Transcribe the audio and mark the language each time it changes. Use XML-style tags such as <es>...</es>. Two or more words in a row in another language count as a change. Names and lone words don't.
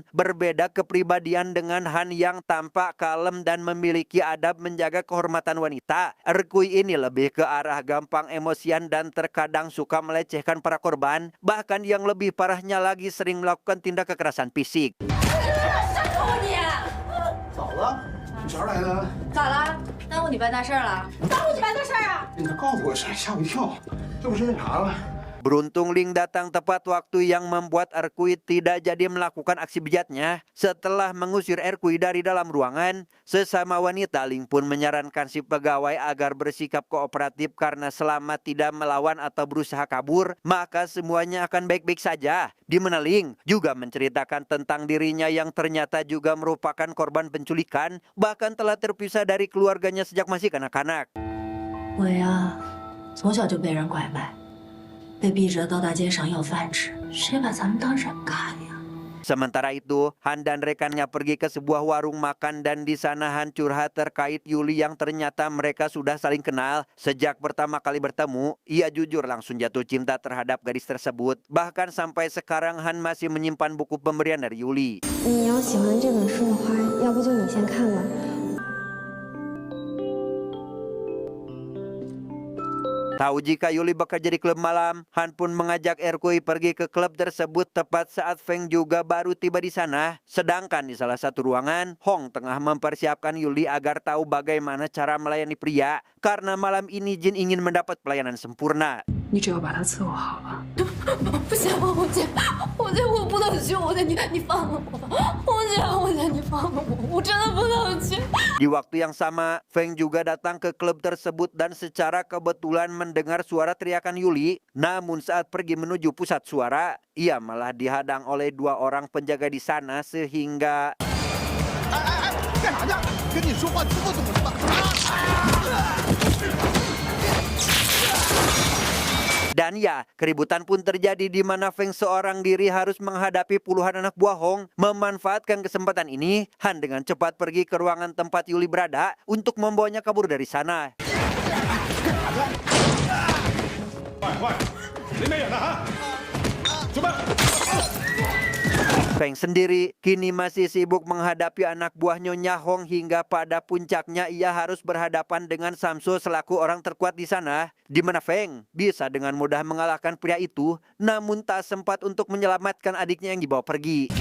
<id>Berbeda kepribadian dengan Han yang tampak kalem dan memiliki adab menjaga kehormatan wanita. Erkui ini lebih ke arah gampang emosian dan terkadang suka melecehkan para korban. Bahkan yang lebih parahnya lagi sering melakukan tindak kekerasan fisik.</id> <zh>早了，你啥时候来的？咋了？耽误你办大事儿了？耽误你办大事儿啊？你咋告诉我事？吓我一跳！这不是认查了？</zh> <id>Beruntung Ling datang tepat waktu yang membuat Erkui tidak jadi melakukan aksi bejatnya. Setelah mengusir Erkui dari dalam ruangan, sesama wanita Ling pun menyarankan si pegawai agar bersikap kooperatif karena selama tidak melawan atau berusaha kabur, maka semuanya akan baik-baik saja. Di mana Ling juga menceritakan tentang dirinya yang ternyata juga merupakan korban penculikan, bahkan telah terpisah dari keluarganya sejak masih kanak-kanak.</id> <zh>我呀，从小就被人拐卖，被逼着到大街上要饭吃，谁把咱们当人看呀？</zh> <id>Sementara itu, Han dan rekannya pergi ke sebuah warung makan dan di sana Han curhat terkait Yuli yang ternyata mereka sudah saling kenal. Sejak pertama kali bertemu, ia jujur langsung jatuh cinta terhadap gadis tersebut. Bahkan sampai sekarang Han masih menyimpan buku pemberian dari Yuli.</id> <zh>你要喜欢这本书的话，要不就你先看吧。</zh> <id>Tahu jika Yuli bekerja di klub malam, Han pun mengajak Erkui pergi ke klub tersebut tepat saat Feng juga baru tiba di sana. Sedangkan di salah satu ruangan, Hong tengah mempersiapkan Yuli agar tahu bagaimana cara melayani pria. Karena malam ini Jin ingin mendapat pelayanan sempurna.</id> <zh>你只要把他伺候好了。不行，我不能去，你放了我吧，你放了我真的不能去。</zh> <id>Di waktu yang sama, Feng juga datang ke klub tersebut dan secara kebetulan mendengar suara teriakan Yuli. Namun saat pergi menuju pusat suara, ia malah dihadang oleh 2 orang penjaga di sana sehingga</id> <zh>干啥呢？跟你说话听不懂是吧？</zh> <id>Dan ya, keributan pun terjadi di mana Feng seorang diri harus menghadapi puluhan anak buah Hong. Memanfaatkan kesempatan ini, Han dengan cepat pergi ke ruangan tempat Yuli berada untuk membawanya kabur dari sana.</id> <zh>快，离没远了啊！准备。</zh> <id>Feng sendiri kini masih sibuk menghadapi anak buah Nyonya Hong hingga pada puncaknya ia harus berhadapan dengan Samso selaku orang terkuat di sana. Di mana Feng bisa dengan mudah mengalahkan pria itu, namun tak sempat untuk menyelamatkan adiknya yang dibawa pergi.</id>